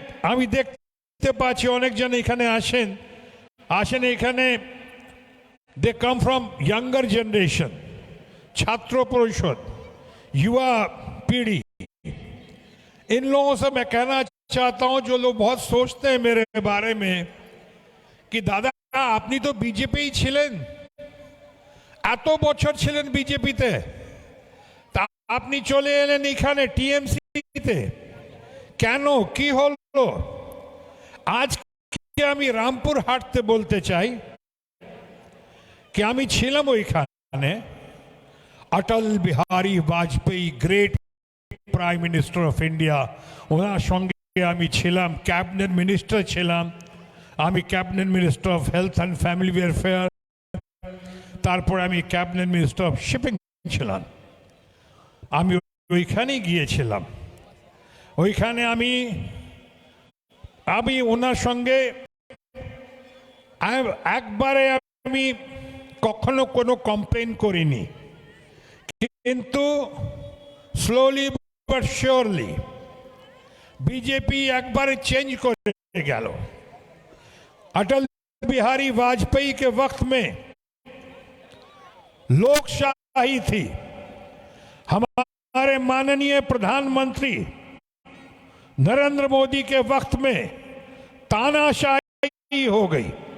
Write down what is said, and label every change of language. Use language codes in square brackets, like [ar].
[bn] আমি দেখতে পাচ্ছি অনেকজন এখানে আসেন এখানে। [en] they come from younger generation, [hi] छात्र परिषद, युवा पीढ़ी। इन लोगों से मैं कहना चाहता हूं, जो लोग बहुत सोचते हैं मेरे बारे में कि दादा [bn] আপনি তো বিজেপি ছিলেন, এত বছর ছিলেন বিজেপিতে, তা আপনি চলে এলেন এখানে টিএমসিতে কেন, কি হলো? আজকে আমি রামপুর হাটতে বলতে চাই कि আমি ছিলাম ওইখানে। Atal Bihari Vajpayee, [en] great prime minister of India, [bn] ওনার সঙ্গে আমি ছিলাম, ক্যাবিনেট মিনিস্টার ছিলাম। আমি [en] cabinet minister of health and family welfare, [bn] তারপর আমি [en] cabinet minister of shipping [bn] ছিলাম। আমি ওইখানেই গিয়েছিলাম। ওইখানে আমি ওনার সঙ্গে একবারে আমি কখনো কোনো কমপ্লেন করিনি, কিন্তু [en] slowly but surely [hi] बीजेपी एक बार चेंज कर गया। अटल बिहारी वाजपेयी के वक्त में लोकशाही थी, हमारे माननीय प्रधानमंत्री नरेंद्र मोदी के वक्त में तानाशाही हो गई।